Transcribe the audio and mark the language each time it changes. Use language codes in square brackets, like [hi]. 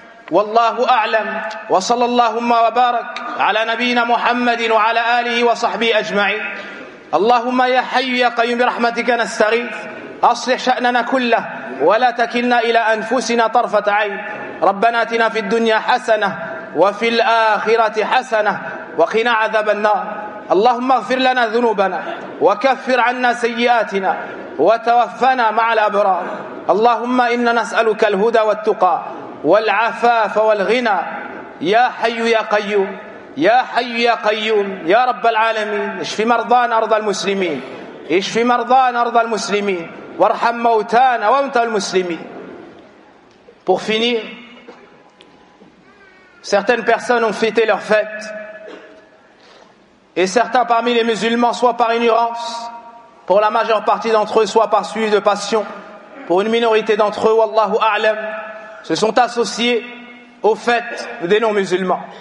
[ar] Wallahu a'lam wa sallallahumma wa barak ala nabiyyina Muhammadin wa ala alihi wa sahbihi ajma'in. Allahumma ya hayyu ya qayyum bi rahmatika nasta'inu. Aslih sha'nana kullah wa la takilna ila anfusina tarfat 'ayn. Rabbana atina fid dunya hasanah wa fil akhirati hasanah وقنا عذاب النار. اللهم اغفر لنا ذنوبنا وكفر عنا سيئاتنا وتوفنا مع الأبرار. اللهم إنا نسألك الهدى والتقى والعفاف والغنى يا حي يا قيوم يا حي يا قيوم يا رب العالمين. اشف مرضانا أرض المسلمين, اشف مرضانا أرض المسلمين, وارحم موتانا وموتى المسلمين. [fr] Pour finir, certaines personnes ont fêté leur fête. Et certains parmi les musulmans, soit par ignorance, pour la majeure partie d'entre eux, soit par suivi de passion, pour une minorité d'entre eux, Wallahu A'lam, se sont associés aux fêtes des non-musulmans.